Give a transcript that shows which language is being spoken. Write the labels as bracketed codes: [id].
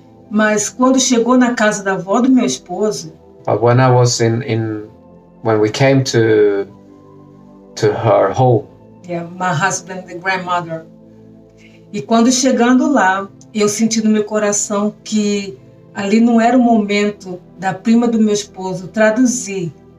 [pt] Mas quando chegou na casa da avó do meu esposo, [en] But when I was when we came to her home, my husband, the grandmother, [pt] e quando chegando lá, eu senti no meu coração que ali não era o momento da prima do meu esposo traduzir.